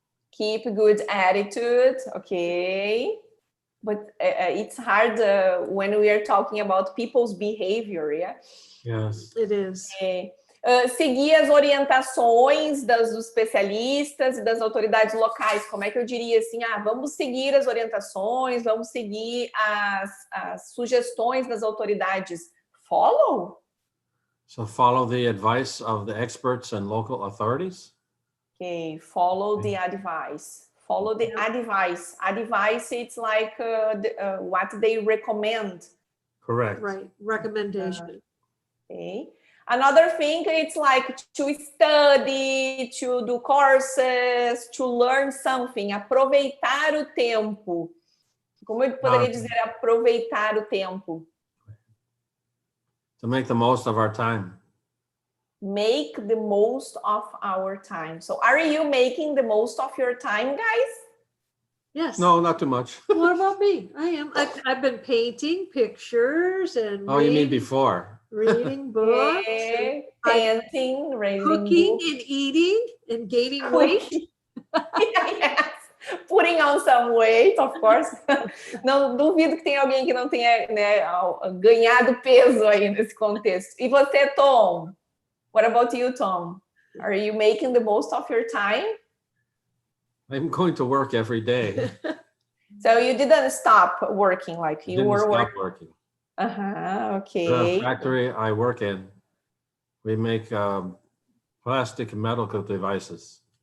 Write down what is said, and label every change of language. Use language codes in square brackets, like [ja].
[en] Keep a good attitude, okay. But it's hard when we are talking about people's behavior, yeah? Yes. It is. [pt] Seguir as orientações dos especialistas e das autoridades locais. Como é que eu diria assim? Vamos seguir as orientações, vamos seguir as sugestões das autoridades. [en] Follow? So follow the advice of the experts and local authorities? Okay, follow the advice. Follow the advice. Advice, it's like what they recommend. Correct. Right. Recommendation. Okay. Another thing, it's like to study, to do courses, to learn something. [pt] Aproveitar o tempo. Como eu poderia dizer aproveitar o tempo? [en] To make the most of our time. Make the most of our time. So are you making the most of your time, guys? Yes. No, not too much. What about me? I am. I've been painting pictures and Oh, you mean before? reading books, Painting, cooking and eating and gaining weight. Yes. Putting on some weight, of course. [pt] Não duvido que tem alguém que não tenha, né, ganhado peso aí nesse contexto. E você, [en] Tom? What about you, Tom? Are you making the most of your time? I'm going to work every day. So you didn't stop working, like you were working. Okay. The factory I work in, we make plastic and medical devices.